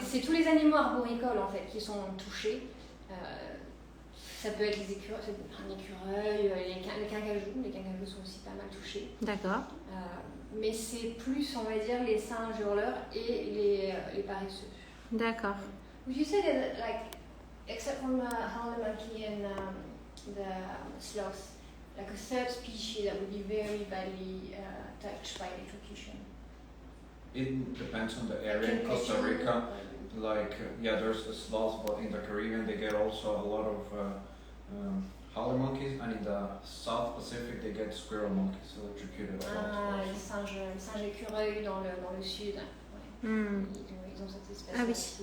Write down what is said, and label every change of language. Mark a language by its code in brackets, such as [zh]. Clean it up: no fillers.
[fr] C'est tous les animaux arboricoles en fait qui sont touchés. Ça peut être les écureuils, un écureuil, les cacajous. Les cacajous sont aussi pas mal touchés. D'accord. Mais c'est plus, on va dire, les singes hurleurs et les paresseux. D'accord. [en] Would you say that, like, except from howler monkey and the sloth, like a third species that would be very badly touched by electrocution? It depends on the area. In Costa Rica, there's a sloth, but in the Caribbean they get also a lot of howler monkeys, and in the South Pacific they get squirrel monkeys electrocuted a lot. [fr] Les singes écureuils dans le sud. Ouais. Ils ont cette espèce aussi.